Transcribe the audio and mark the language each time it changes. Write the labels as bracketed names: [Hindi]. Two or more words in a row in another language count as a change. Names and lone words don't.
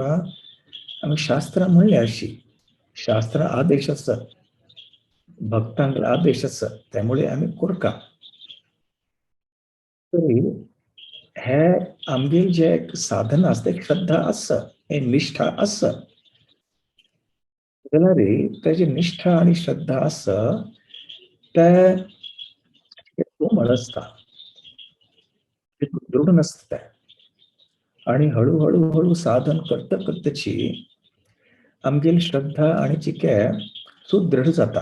[Konkani] आमी शास्त्रां म्हणल्या अशी. शास्त्र आदेश आसा, भक्तांक आदेश आसा, त्यामुळे आम्ही करता. तरी हे आमगेल जे साधना आसता श्रद्धा आसा, हे निष्ठा आसा जाल्यार तेजी निष्ठा आणि श्रद्धा आसा ते कोमळ असता, दृढ नसता. आणि हळू साधन करतची आमगेली श्रद्धा आणि चिके सुदृढ जाता.